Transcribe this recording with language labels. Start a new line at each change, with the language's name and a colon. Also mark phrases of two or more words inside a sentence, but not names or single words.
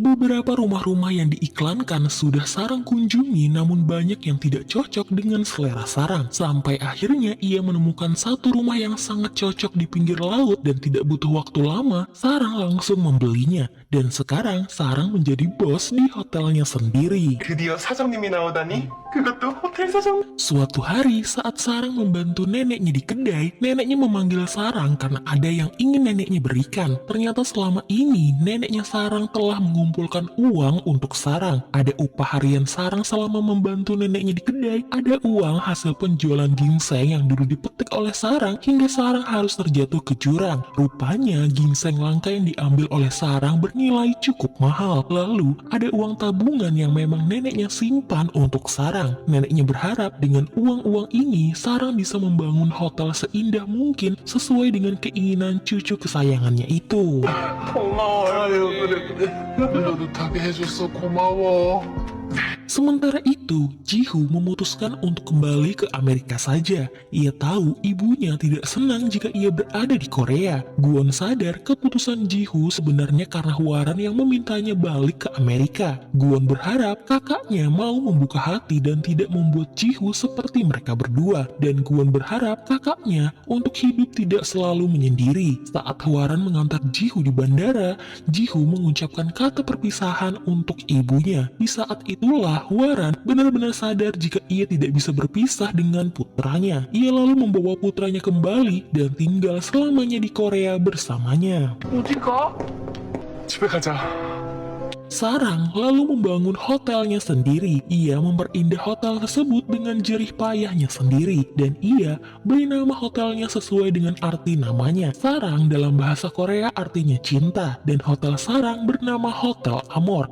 Indonesian: Beberapa rumah-rumah yang diiklankan sudah Sarang kunjungi, namun banyak yang tidak cocok dengan selera Sarang. Sampai akhirnya ia menemukan satu rumah yang sangat cocok di pinggir laut dan tidak butuh waktu lama, Sarang langsung membelinya. Dan sekarang Sarang menjadi bos di hotelnya sendiri.
Korean: 드디어 사장님이 나오다니? 그것도 호텔 사장?
Indonesian: Suatu hari saat Sarang membantu neneknya di kedai, neneknya memanggil Sarang karena ada yang ingin neneknya berikan. Ternyata selama ini neneknya Sarang telah mengumpulkan uang untuk Sarang. Ada upah harian Sarang selama membantu neneknya di kedai, ada uang hasil penjualan ginseng yang dulu dipetik oleh Sarang hingga Sarang harus terjatuh ke jurang. Rupanya ginseng langka yang diambil oleh Sarang bernilai cukup mahal. Lalu ada uang tabungan yang memang neneknya simpan untuk Sarang. Neneknya berharap dengan uang-uang ini Sarang bisa membangun hotel seindah mungkin sesuai dengan keinginan cucu kesayangannya itu.
Korean: 고마워요. 뿌듯하게 해줘서 고마워.
Indonesian: Sementara itu, Ji-Hoo memutuskan untuk kembali ke Amerika saja. Ia tahu ibunya tidak senang jika ia berada di Korea. Gwon sadar keputusan Ji-Hoo sebenarnya karena Hwaran yang memintanya balik ke Amerika. Gwon berharap kakaknya mau membuka hati dan tidak membuat Ji-Hoo seperti mereka berdua. Dan Gwon berharap kakaknya untuk hidup tidak selalu menyendiri. Saat Hwaran mengantar Ji-Hoo di bandara, Ji-Hoo mengucapkan kata perpisahan untuk ibunya. Di saat itulah Hwaran benar-benar sadar jika ia tidak bisa berpisah dengan putranya. Ia lalu membawa putranya kembali dan tinggal selamanya di Korea bersamanya.
Korean: 어디가? 집에 가자.
Indonesian: Sarang lalu membangun hotelnya sendiri. Ia memperindah hotel tersebut dengan jerih payahnya sendiri. Dan ia beri nama hotelnya sesuai dengan arti namanya. Sarang dalam bahasa Korea artinya cinta. Dan hotel Sarang bernama Hotel Amor.